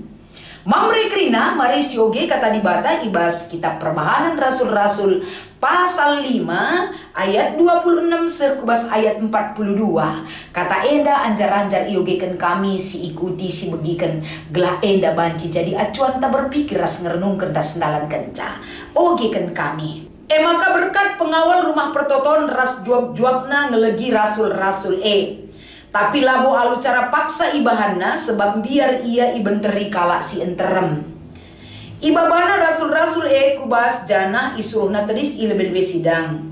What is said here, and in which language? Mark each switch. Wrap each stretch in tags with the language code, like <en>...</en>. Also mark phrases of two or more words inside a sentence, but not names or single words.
<btx>Mamre krina mari sioge kata di bata ibas kitab Perbahanan Rasul-Rasul pasal 5 ayat 26 sekubas ayat 42. Kata enda anjar-anjar iogekan kami si ikuti si begikan gelah enda banci jadi acuan tak berpikir ras ngerenungkan ras sendalan kenca. Ogekan kami. Maka berkat pengawal rumah pertoton ras juab-juabna ngelegi rasul-rasul tapi labo alu cara paksa ibahana sebab biar ia ibenteri kalak si enterem. Ibabana rasul-rasul kubas janah isuruhna tedis ilebel sidang.</btx>